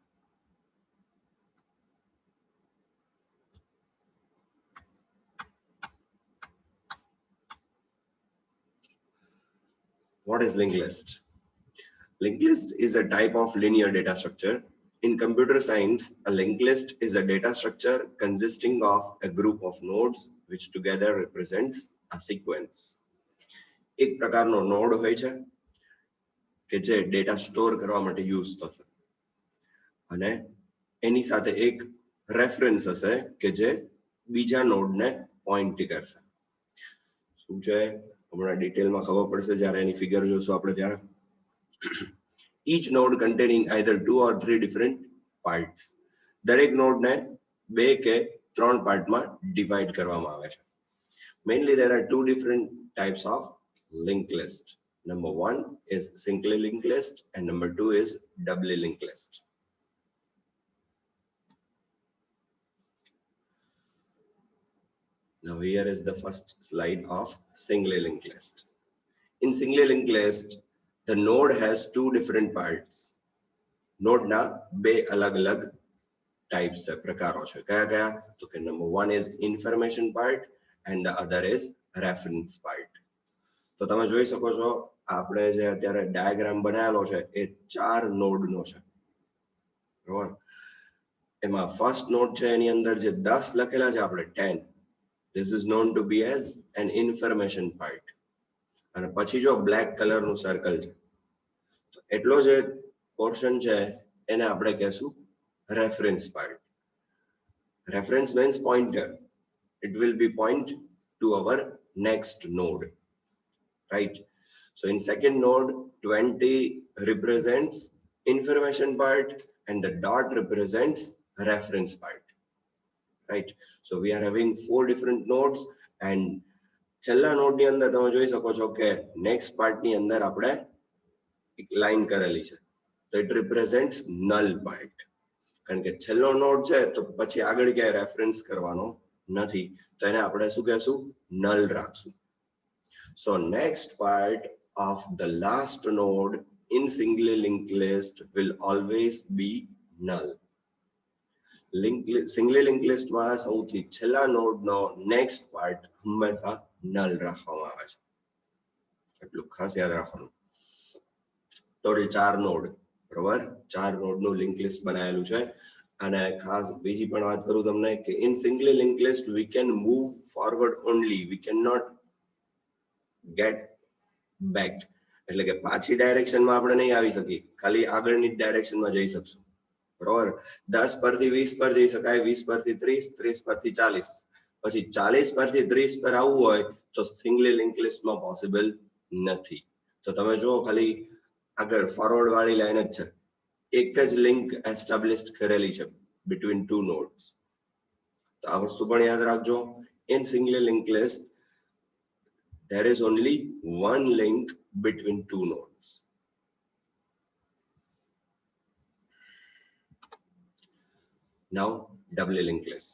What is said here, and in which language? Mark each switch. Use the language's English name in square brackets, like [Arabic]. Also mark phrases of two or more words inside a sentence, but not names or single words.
[English] What is linked list? Linked list is a type of linear data structure. In computer science, a linked list is a data structure consisting of a group of nodes which together represents a sequence. [Gujarati] એક પ્રકારનો નોડ હોય છે કે જે [English] data store [Gujarati] કરવા માટે યુઝ થશે અને એની સાથે એક રેફરન્સ હશે કે જે બીજા નોડને પોઈન્ટ કરશે. શું છે હમણાં ડિટેલમાં ખબર પડશે જ્યારે એની ફિગર જોશું આપણે ત્યારે. [English] Each node containing either 2 or 3 different parts. [Gujarati] દરેક નોડને બે કે ત્રણ પાર્ટમાં ડિવાઇડ કરવામાં આવે છે. [English] Mainly there are two different types of linked list. Number one is singly linked list and number two is doubly linked list. Now here is the first slide of singly linked list. In singly linked list, the node has two different parts. [Gujarati] Node na બે અલગ-અલગ types છે, પ્રકારો છે. કયા-કયા? તો કે [English] number one is information part and the other is reference part. [Gujarati] તો તમે જોઈ શકો છો આપણે જે અત્યારે ડાયાગ્રામ બનાવેલો છે એ ચાર નોડ નો છે, બરાબર? એમાં [English] first node [Gujarati] છે એની અંદર જે 10 લખેલા છે આપણે 10, [English] this is known to be as an information part. [Gujarati] અને પછી જો બ્લેક કલરનું સર્કલ છે તો એટલો જે પોર્શન છે એને આપણે કહેશું [English] reference part. રેફરન્સ means pointer. It will be point to our next node, right? So in second node, 20 represents information part and the dot represents reference part, right? So we are having four different nodes and [Gujarati] છેલ્લા નોડ ની અંદર તમે જોઈ શકો છો કે [English] next part [Gujarati] ની અંદર આપણે એક લાઈન કરેલી છે તો [English] it represents null part. [Gujarati] કારણ કે છેલ્લો નોડ છે તો પછી આગળ ક્યાંય રેફરન્સ કરવાનો નથી તો એને આપણે શું કહેશું? null રાખશું. [English] So next part of the last node in singly linked list will always be null. Singly linked list [Gujarati] માં સૌથી છેલ્લા નોડ નો [English] next part [Gujarati] હંમેશા null રાખવામાં આવે છે. એટલું ખાસ યાદ રાખવાનું. ટોટલ 4 નોડ, બરાબર? 4 નોડ નું [English] link list [Gujarati] બનાવેલું છે. અને ખાસ બીજી પણ વાત કરું તમને કે [English] in singly linked list we can move forward only, we cannot get back. [Gujarati] એટલે કે પાછી ડાયરેક્શનમાં આપણે નહીં આવી શકીએ, ખાલી આગળની ડાયરેક્શનમાં જઈ શકશું, બરાબર? 10 પરથી 20 પર જઈ શકાય, 20 પરથી 30, 30 પરથી 40, પછી 40 પરથી 30 પર આવવું હોય તો [English] singly link [Gujarati] લિસ્ટમાં પોસિબલ નથી. તો તમે જો ખાલી આગળ ફોરવર્ડ વાળી લાઈન જ છે, એક જ [English] link establish [Gujarati] કરેલી છે [English] between two nodes. [Gujarati] તો આ વસ્તુ પણ યાદ રાખજો. [English] In single linked list there is only one link between two nodes. Now doubly linked list.